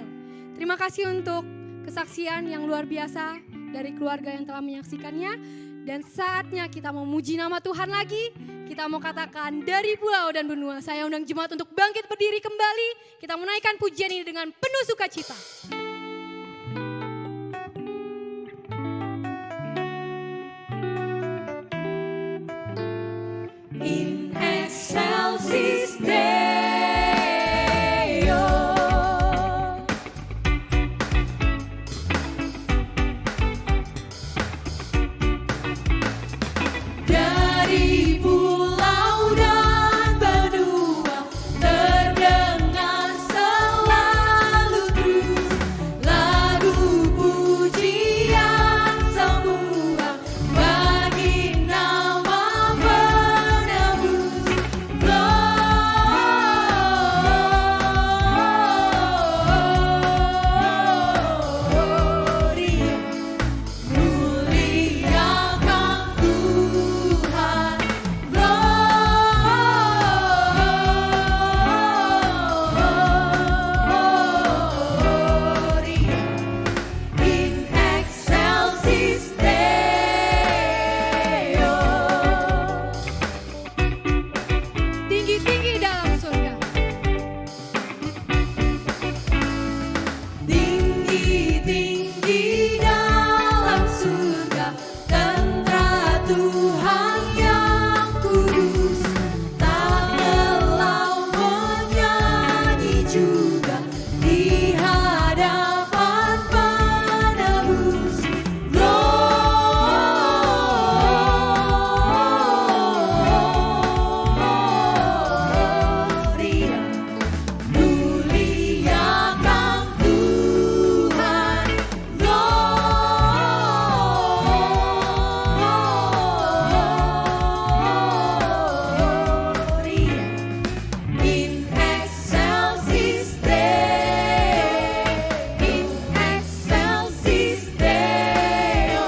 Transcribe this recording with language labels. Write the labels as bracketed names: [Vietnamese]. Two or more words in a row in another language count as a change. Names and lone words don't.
[Indonesian] Terima kasih untuk kesaksian yang luar biasa dari keluarga yang telah menyaksikannya. Dan saatnya kita memuji nama Tuhan lagi. Kita mau katakan dari pulau dan benua. Saya undang jemaat untuk bangkit berdiri kembali. Kita menaikkan pujian ini dengan penuh sukacita. [Latin] In excelsis Deo. [Indonesian] Dari pulau dan benua terdengar selalu terus lagu pujian semua bagi nama penebus. Gloria, muliakan Tuhan. [Latin] Gloria in excelsis Deo. [Indonesian] Tinggi-tinggi dalam surga. Tinggi-tinggi dalam surga, tentara Tuhan yang kudus. Tak lelah menyanyi juga di hadapan penebus. Gloria, muliakan Tuhan. [Latin] Gloria in excelsis Deo. In excelsis Deo.